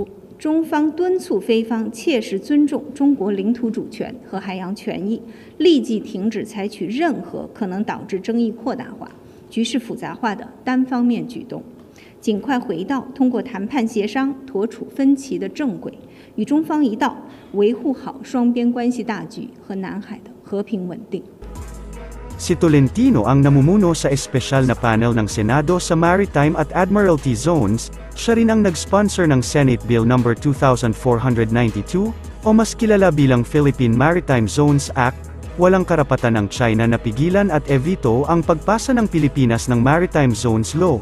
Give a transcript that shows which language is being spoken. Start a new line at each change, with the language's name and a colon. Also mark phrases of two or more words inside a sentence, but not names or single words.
Chinese: 中方敦促菲方切实尊重中国领土主权和海洋权益，立即停止采取任何可能导致争议扩大化、局势复杂化的单方面举动，尽快回到通过谈判协商妥处分歧的正轨，与中方一道维护好双边关系大局和南海的和平稳定。
Filipino: Si Tolentino ang namumuno sa espesyal na panel ng Senado sa Maritime at Admiralty Zones. Siya rin ang nag-sponsor ng Senate Bill No. 2492, o mas kilala bilang Philippine Maritime Zones Act. Walang karapatan ng China na pigilan at evito ang pagpasa ng Pilipinas ng Maritime Zones Law.